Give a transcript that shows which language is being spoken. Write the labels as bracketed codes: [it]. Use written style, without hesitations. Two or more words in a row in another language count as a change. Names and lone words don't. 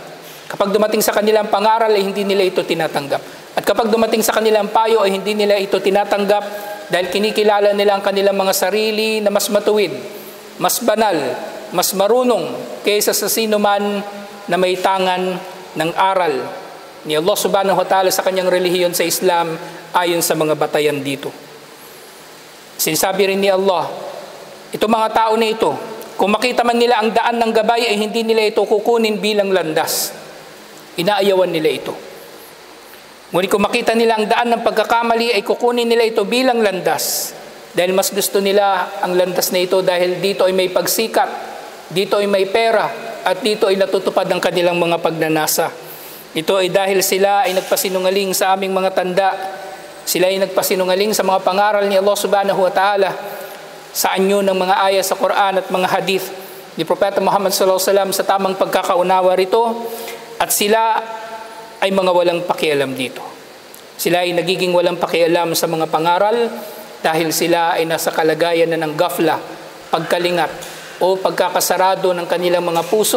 [tl] Kapag dumating sa kanilang pangaral ay hindi nila ito tinatanggap. At kapag dumating sa kanilang payo ay hindi nila ito tinatanggap dahil kinikilala nila ang kanilang mga sarili na mas matuwid, mas banal, mas marunong kaysa sa sino man na may tangan ng aral ni Allah [ar] سبحانه وتعالى [tl] sa kanyang relihiyon sa Islam ayon sa mga batayan dito." Sinasabi rin ni Allah, itong mga tao na ito, kung makita man nila ang daan ng gabay ay hindi nila ito kukunin bilang landas. Inaayawan nila ito. Ngunit kung makita nila ang daan ng pagkakamali ay kukunin nila ito bilang landas. Dahil mas gusto nila ang landas na ito dahil dito ay may pagsikat, dito ay may pera, at dito ay natutupad ang kanilang mga pagnanasa. Ito ay dahil sila ay nagpasinungaling sa aming mga tanda. Sila ay nagpasinungaling sa mga pangaral ni Allah [ar] سبحانه وتعالى [tl] sa anyo ng mga ayat sa Quran at mga hadith ni Propeta Muhammad [ar] صلى الله عليه وسلم [tl] sa tamang pagkakaunawa rito, at sila ay mga walang pakialam dito. Sila ay nagiging walang pakialam sa mga pangaral dahil sila ay nasa kalagayan na ng gafla, pagkalingat o pagkakasarado ng kanilang mga puso.